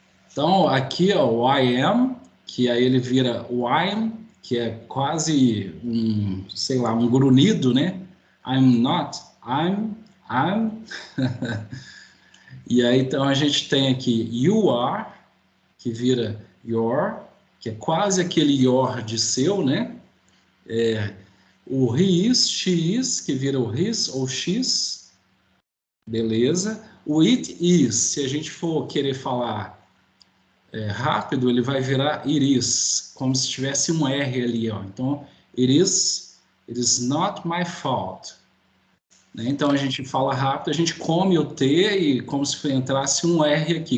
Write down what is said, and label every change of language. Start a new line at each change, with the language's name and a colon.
Portuguese: Então, aqui, ó, o I am, que aí ele vira o I'm, que é quase um grunhido, né?
English: I'm not, I'm.
Portuguese: E aí, então, a gente tem aqui you are, que vira your, que é quase aquele your de seu, né? O he is, she is, que vira o his ou she's. Beleza. O it is, se a gente for querer falar rápido, ele vai virar it is, como se tivesse um R ali, ó. Então,
English: it is not my fault.
Portuguese: né? Então, a gente fala rápido, a gente come o T e como se entrasse um R aqui.